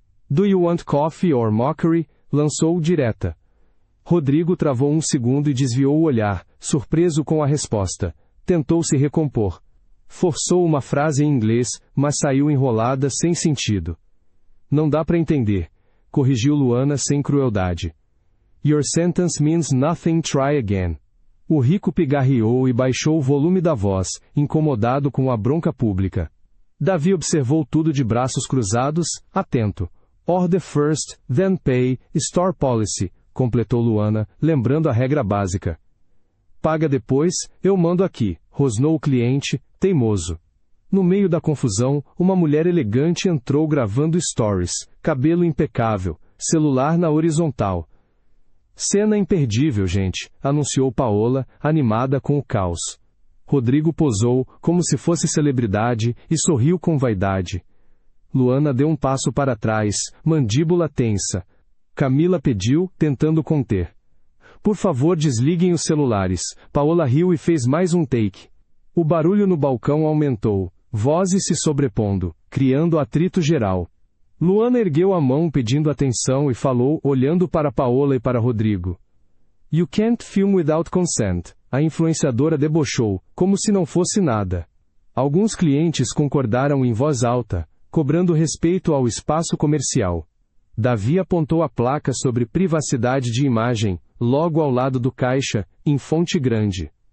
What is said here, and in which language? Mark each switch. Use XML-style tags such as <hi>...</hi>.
<en>Do you want coffee or mockery?</en> <pt>Lançou direta. Rodrigo travou um segundo e desviou o olhar, surpreso com a resposta. Tentou se recompor. Forçou uma frase em inglês, mas saiu enrolada sem sentido. Não dá para entender, corrigiu Luana sem crueldade.</pt> <en>Your sentence means nothing, try again.</en> <pt>O rico pigarreou e baixou o volume da voz, incomodado com a bronca pública. Davi observou tudo de braços cruzados, atento.</pt> <en>Order first, then pay, store policy,</en> <pt>completou Luana, lembrando a regra básica. Paga depois, eu mando aqui, rosnou o cliente, teimoso. No meio da confusão, uma mulher elegante entrou gravando stories, cabelo impecável, celular na horizontal. Cena imperdível, gente, anunciou Paola, animada com o caos. Rodrigo posou, como se fosse celebridade, e sorriu com vaidade. Luana deu um passo para trás, mandíbula tensa. Camila pediu, tentando conter. Por favor, desliguem os celulares. Paola riu e fez mais um take. O barulho no balcão aumentou, vozes se sobrepondo, criando atrito geral. Luana ergueu a mão pedindo atenção e falou, olhando para Paola e para Rodrigo.</pt> <en>You can't film without consent.</en> <pt>A influenciadora debochou, como se não fosse nada. Alguns clientes concordaram em voz alta, cobrando respeito ao espaço comercial. Davi apontou a placa sobre privacidade de imagem, logo ao lado do caixa, em fonte grande.</pt>